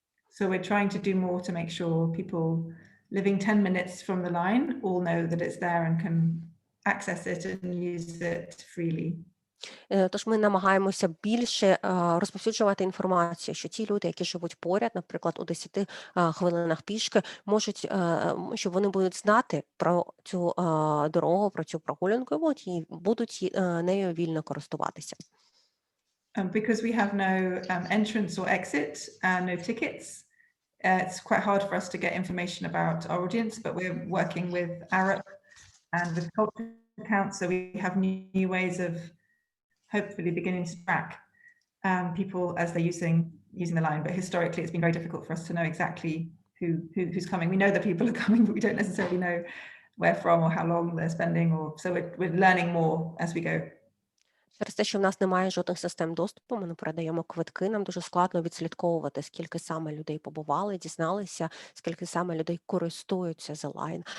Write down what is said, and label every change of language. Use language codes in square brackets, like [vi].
[en] So we're trying to do more to make sure people living 10 minutes from the line all know that it's there and can access it and use it freely. [uk] Тож ми намагаємося більше розповсюджувати інформацію, що ті люди, які живуть поряд, наприклад, у 10 хвилинах пішки, щоб вони будуть знати про цю дорогу, про цю прогулянку і будуть нею вільно користуватися. [en] Because we have no entrance or exit, no tickets, it's quite hard for us to get information about our audience, but we're working with Arab and with culture accounts, so we have new ways of hopefully beginning to track people as they're using the line. But historically, it's been very difficult for us to know exactly who's coming. We know the people are coming, but we don't necessarily know where from or how long they're spending, or so we're learning more as we go. [uk] Через те, що в нас немає жодних систем доступу, ми не передаємо квитки, нам дуже складно відслідковувати, скільки саме людей побували, дізналися, скільки саме людей користуються The Line.